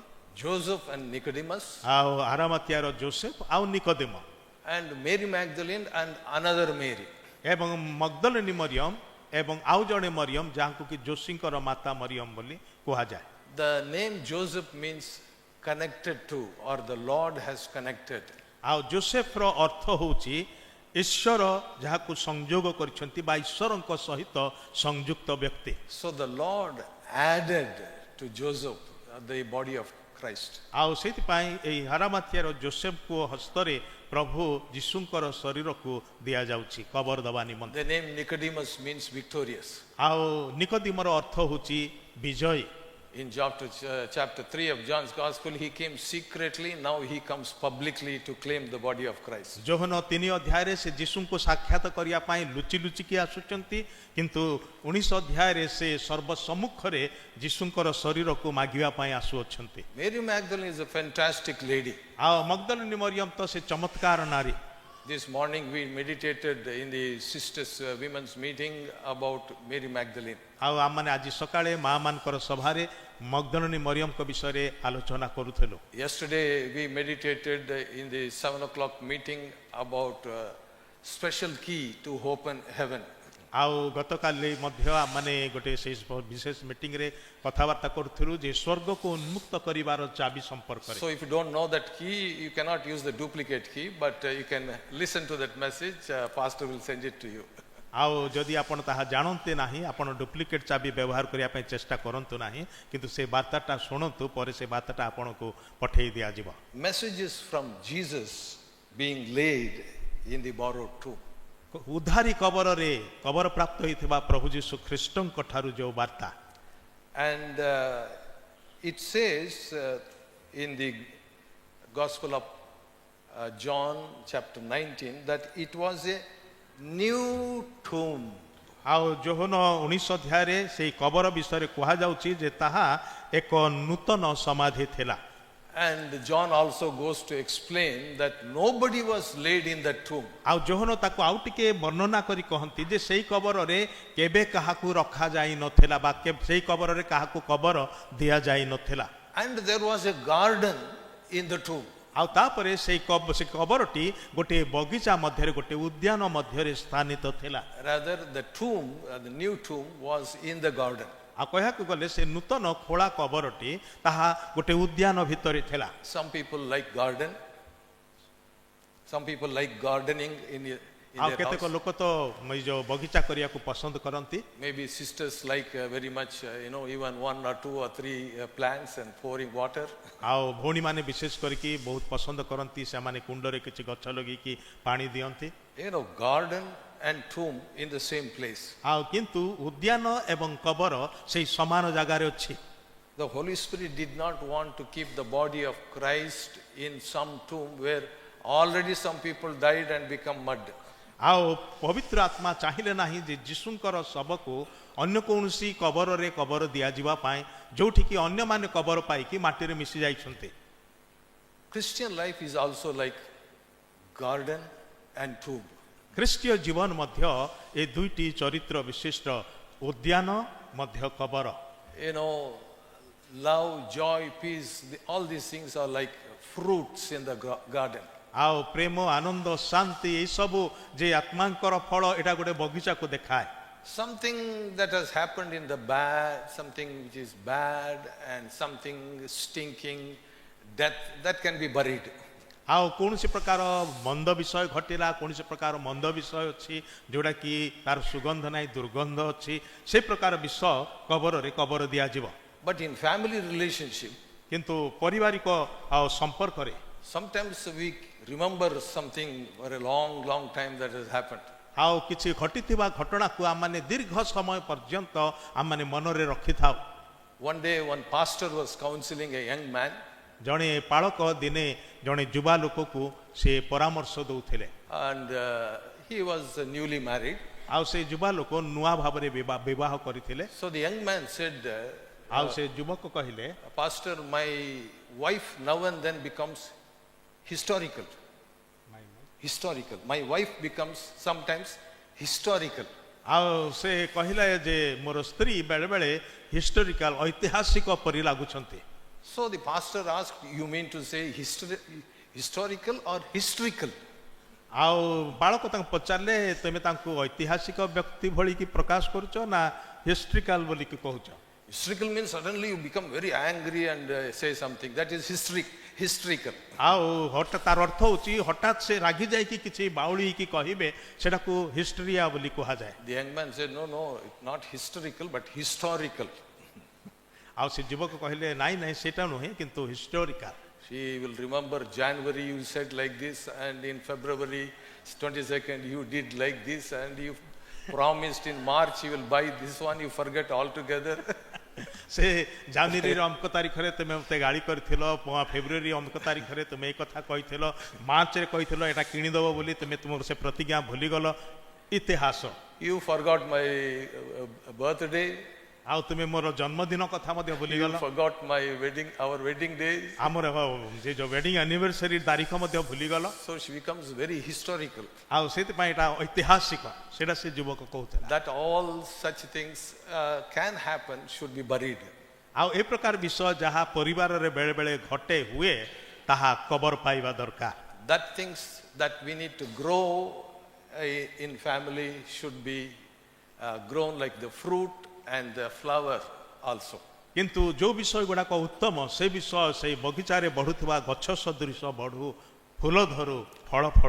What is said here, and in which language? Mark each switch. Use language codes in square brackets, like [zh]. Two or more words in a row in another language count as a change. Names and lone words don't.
[en] Joseph and Nicodemus, [or] ଆଉ ଆରାମାତିଆର ଜୋସେଫ ଆଉ ନିକୋଦେମ, [en] and Mary Magdalene and another Mary. [or] ଏବଂ ମଗ୍ଦଲିନୀ ମରିୟମ ଏବଂ ଆଉ ଜଣେ ମରିୟମ ଯାହାକୁ କି ଯୋଶୀଙ୍କର ମାତା ମରିୟମ ବୋଲି କୁହାଯାଏ। [en] The name Joseph means connected to, or the Lord has connected. [or] ଆଉ ଯୋସେଫର ଅର୍ଥ ହେଉଛି ଈଶ୍ୱର ଯାହାକୁ ସଂଯୋଗ କରିଛନ୍ତି ବା ଈଶ୍ୱରଙ୍କ ସହିତ ସଂଯୁକ୍ତ ବ୍ୟକ୍ତି। [en] So the Lord added to Joseph the body of Christ. [or] ଆଉ ସେଇଥିପାଇଁ ଏହି ହାରାମାଥିଆର ଯୋସେଫକୁ ହସ୍ତରେ ପ୍ରଭୁ ଯୀଶୁଙ୍କର ଶରୀରକୁ ଦିଆଯାଉଛି କବର ଦେବା ନିମନ୍ତେ। [en] The name Nicodemus means victorious. [or] ଆଉ ନିକୋଦିମର ଅର୍ଥ ହେଉଛି ବିଜୟୀ। [en] In chapter 3 of John's Gospel, he came secretly, now he comes publicly to claim the body of Christ. [or] ଯୋହନ 3 ଅଧ୍ୟାୟରେ ସେ ଯୀଶୁଙ୍କୁ ସାକ୍ଷାତ କରିବା ପାଇଁ ଲୁଚି ଲୁଚିକି ଆସୁଛନ୍ତି, କିନ୍ତୁ 19 ଅଧ୍ୟାୟରେ ସେ ସର୍ବସମ୍ମୁଖରେ ଯୀଶୁଙ୍କର ଶରୀରକୁ ମାଗିବା ପାଇଁ ଆସୁଅଛନ୍ତି। [en] Mary Magdalene is a fantastic lady. [or] ଆଉ ମଗ୍ଦଲିନୀ ମରିୟମ ତ ସେ ଚମତ୍କାର ନାରୀ। [en] This morning we meditated in the sisters women's meeting about Mary Magdalene. [or] ଆଉ ଆମମାନେ ଆଜି ସକାଳେ ମା ମାନଙ୍କର ସଭାରେ ମଗ୍ଦଲିନୀ ମରିୟମଙ୍କ ବିଷୟରେ ଆଲୋଚନା କରୁଥିଲୁ। [en] Yesterday we meditated in the 7 o'clock meeting about special key to open heaven. [or] ଆଉ ଗତକାଲି ମଧ୍ୟ ଆମମାନେ ଗୋଟେ ବିଶେଷ ମିଟିଂରେ କଥାବାର୍ତ୍ତା କରୁଥିଲୁ ଯେ ସ୍ୱର୍ଗକୁ ଉନ୍ମୁକ୍ତ କରିବାର ଚାବି ସମ୍ପର୍କରେ। [en] So if you don't know that key, you cannot use the duplicate key, but you can listen to that message. Pastor will send it to you. [or] ଆଉ ଯଦି ଆପଣ ତାହା ଜାଣନ୍ତି ନାହିଁ ଆପଣ ଡୁପ୍ଲିକେଟ୍ ଚାବି ବ୍ୟବହାର କରିବା ପାଇଁ ଚେଷ୍ଟା କରନ୍ତୁ ନାହିଁ, କିନ୍ତୁ ସେ ବାର୍ତ୍ତାଟା ଶୁଣନ୍ତୁ, ପରେ ସେ ବାର୍ତ୍ତାଟା ଆପଣଙ୍କୁ ପଠେଇ ଦିଆଯିବ। [en] Messages from Jesus being laid in the borrowed tomb. [or] ଉଦ୍ଧାରୀ କବରରେ କବର ପ୍ରାପ୍ତ ହୋଇଥିବା ପ୍ରଭୁ ଯୀଶୁ ଖ୍ରୀଷ୍ଟଙ୍କ ଠାରୁ ଯେଉଁ ବାର୍ତ୍ତା। [en] And it says in the Gospel of John chapter 19 that it was a new tomb. [or] ଆଉ ଯୋହନ 19 ଅଧ୍ୟାୟରେ ସେହି କବର ବିଷୟରେ କୁହାଯାଉଛି ଯେ ତାହା ଏକ ନୂତନ ସମାଧି ଥିଲା। [en] And John also goes to explain that nobody was laid in that tomb. [or] ଆଉ ଯୋହନ ତାକୁ ଆଉ ଟିକେ ବର୍ଣ୍ଣନା କରି କହନ୍ତି ଯେ ସେହି କବରରେ କେବେ କାହାକୁ ରଖାଯାଇ ନଥିଲା ବା ସେହି କବରରେ କାହାକୁ କବର ଦିଆଯାଇ ନଥିଲା। [en] And there was a garden in the tomb. [or] ଆଉ ତାପରେ ସେହି କବରଟି ଗୋଟିଏ ବଗିଚା ମଧ୍ୟରେ ଗୋଟିଏ ଉଦ୍ୟାନ ମଧ୍ୟରେ ସ୍ଥାନିତ ଥିଲା। [en] Rather, the tomb, the new tomb, was in the garden. [or] ଆଉ କହିବାକୁ ଗଲେ ସେ ନୂତନ ଖୋଳା କବରଟି ତାହା ଗୋଟେ ଉଦ୍ୟାନ ଭିତରେ ଥିଲା। [en] Some people like garden. Some people like gardening in [or] ଆଉ [en] their [or] କେତେକ [en] house. [or] ଲୋକ ତ ଏଇ ଯୋଉ ବଗିଚା କରିବାକୁ ପସନ୍ଦ କରନ୍ତି। [en] Maybe sisters like very much, even 1 or 2 or 3 plants and pouring water. [or] ଆଉ ଭଉଣୀମାନେ ବିଶେଷ କରିକି ବହୁତ ପସନ୍ଦ କରନ୍ତି, ସେମାନେ କୁଣ୍ଡରେ କିଛି ଗଛ ଲଗେଇକି ପାଣି ଦିଅନ୍ତି। [en] Garden and tomb in the same place. [or] ଆଉ କିନ୍ତୁ ଉଦ୍ୟାନ ଏବଂ କବର ସେଇ ସମାନ ଜାଗାରେ ଅଛି। [en] The Holy Spirit did not want to keep the body of Christ in some tomb where already some people died and become mud. [or] ଆଉ ପବିତ୍ର ଆତ୍ମା ଚାହିଁଲେ ନାହିଁ ଯେ ଯୀଶୁଙ୍କର ଶବକୁ ଅନ୍ୟ କୌଣସି କବରରେ କବର ଦିଆଯିବା ପାଇଁ, ଯୋଉଠିକି ଅନ୍ୟମାନେ କବର ପାଇକି ମାଟିରେ ମିଶି ଯାଇଛନ୍ତି। [en] Christian life is also like garden and tomb. [or] ଖ୍ରୀଷ୍ଟୀୟ ଜୀବନ ମଧ୍ୟ ଏ ଦୁଇଟି ଚରିତ୍ର ବିଶିଷ୍ଟ, ଉଦ୍ୟାନ ମଧ୍ୟ କବର। [en] Love, joy, peace, all these things are like fruits in the garden. [or] ଆଉ ପ୍ରେମ, ଆନନ୍ଦ, ଶାନ୍ତି ଏଇ ସବୁ ଯେ ଆତ୍ମାଙ୍କର ଫଳ, ଏଟା ଗୋଟେ ବଗିଚାକୁ ଦେଖାଏ। [en] Something that has happened in the bad, something which is bad and something stinking, death, that can be buried. [or] ଆଉ କୌଣସି ପ୍ରକାର ମନ୍ଦ ବିଷୟ ଘଟିଲା, କୌଣସି ପ୍ରକାର ମନ୍ଦ ବିଷୟ ଅଛି ଯୋଉଟା କି ତାର ସୁଗନ୍ଧ ନାହିଁ, ଦୁର୍ଗନ୍ଧ ଅଛି, ସେ ପ୍ରକାର ବିଷୟ କବରରେ କବର ଦିଆଯିବ। [en] But in family relationship, [or] କିନ୍ତୁ ପାରିବାରିକ ଆଉ ସମ୍ପର୍କରେ [en] sometimes we remember something for a long time that has happened. [or] ଆଉ କିଛି ଘଟିଥିବା ଘଟଣାକୁ ଆମମାନେ ଦୀର୍ଘ ସମୟ ପର୍ଯ୍ୟନ୍ତ ଆମମାନେ ମନରେ ରଖିଥାଉ। [en] One day one pastor was counseling a young man. [or] ଜଣେ ପାଳକ ଦିନେ ଜଣେ ଯୁବା ଲୋକକୁ ସେ ପରାମର୍ଶ ଦଉଥିଲେ। [en] And he was newly married. [or] ଆଉ ସେ ଯୁବା ଲୋକ ନୂଆ ଭାବରେ ବିବାହ କରିଥିଲେ। [en] So the young man said, [or] ଆଉ ସେ ଯୁବକ କହିଲେ, [en] Pastor, my wife now and then becomes historical. My wife becomes sometimes historical. [or] ଆଉ ସେ କହିଲା ଯେ ମୋର ସ୍ତ୍ରୀ ବେଳେ ବେଳେ ହିଷ୍ଟୋରିକାଲ, ଐତିହାସିକ ପରି ଲାଗୁଛନ୍ତି। [en] So the pastor asked, you mean to say historical or historical? [or] ଆଉ ବାଳକ ତାଙ୍କୁ ପଚାରିଲେ ତମେ ତାଙ୍କୁ ଐତିହାସିକ ବ୍ୟକ୍ତି ଭଳି କି ପ୍ରକାଶ କରୁଛ ନା ହିଷ୍ଟ୍ରିକାଲ ବୋଲି କି କହୁଛ? [en] Historical means suddenly you become very angry and say something. That is historical. [or] ଆଉ ହଠାତ୍ ତାର ଅର୍ଥ ହଉଛି ହଠାତ୍ ସେ ରାଗି ଯାଇକି କିଛି ବାଉଳି କି କହିବେ ସେଟାକୁ ହିଷ୍ଟ୍ରିଆ ବୋଲି କୁହାଯାଏ। [en] The young man said, no, it's not historical, but historical. [or] ଆଉ ସେ ଯୁବକ କହିଲେ ନାଇଁ ନାଇଁ ସେଟା ନୁହେଁ କିନ୍ତୁ ହିଷ୍ଟୋରିକାଲ। [en] She will remember January you said like this, and in February 22nd you did like this, and you promised in March you will buy this one, you forget altogether. [or] ସେ ଜାନୁଆରୀର ଅମକ ତାରିଖରେ ତୁମେ ମୋତେ ଗାଳି କରିଥିଲ, ଫେବୃଆରୀ ଅମକ ତାରିଖରେ ତୁମେ ଏ କଥା କହିଥିଲ, ମାର୍ଚ୍ଚରେ କହିଥିଲ ଏଟା କିଣିଦେବ ବୋଲି, ତୁମେ ତୁମର ସେ ପ୍ରତିଜ୍ଞା ଭୁଲିଗଲ। ଇତିହାସ। [en] You forgot my birthday. [or] ଆଉ ତୁମେ ମୋର ଜନ୍ମଦିନ କଥା ମଧ୍ୟ [en] You [or] ଭୁଲିଗଲ। [en] forgot our wedding days. [or] ଆମର ଯେ ଯୋଉ [en] wedding anniversary [or] ତାରିଖ ମଧ୍ୟ ଭୁଲିଗଲ। [en] So she becomes very historical. [or] ଆଉ ସେଥିପାଇଁ ଏଟା ଐତିହାସିକ ସେଟା ସେ ଯୁବକ କହୁଥିଲା। [en] That all such things can happen should be buried. [or] ଆଉ ଏ ପ୍ରକାର ବିଷୟ ଯାହା ପରିବାରରେ ବେଳେ ବେଳେ ଘଟେ ହୁଏ ତାହା କବର ପାଇବା ଦରକାର। [en] That things that we need to grow in family should be grown like the fruit and the flower also. [or] କିନ୍ତୁ ଯୋଉ ବିଷୟ ଗୁଡାକ ଉତ୍ତମ ସେ ବିଷୟ ସେଇ ବଗିଚାରେ ବଢୁଥିବା ଗଛ ସଦୃଶ ବଢୁ, ଫୁଲ ଧରୁ, ଫଳ ଫଳୁ।